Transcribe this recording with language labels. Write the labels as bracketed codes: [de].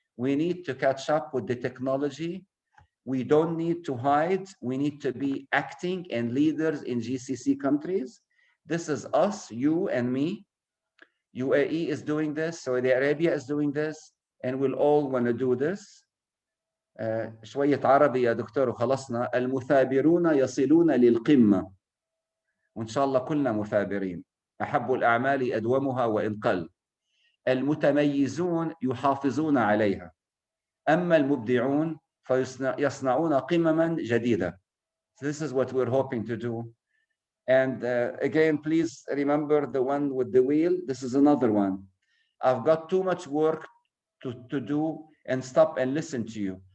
[en] We need to catch up with the technology. We don't need to hide. We need to be acting and leaders in GCC countries. This is us, you and me. UAE is doing this. Saudi Arabia is doing this. And we'll all want to do this. [ar] شوية عربي يا دكتور وخلصنا. المثابرون يصلون للقمة. وإن شاء الله كلنا مثابرين. أحب الأعمال أدومها وإن قل. المتميزون يحافظون عليها. أما المبدعون فيصنعون قمما جديدة. [en] So this is what we're hoping to do. And again, please remember the one with the wheel. This is another one. I've got too much work to do, and stop and listen to you.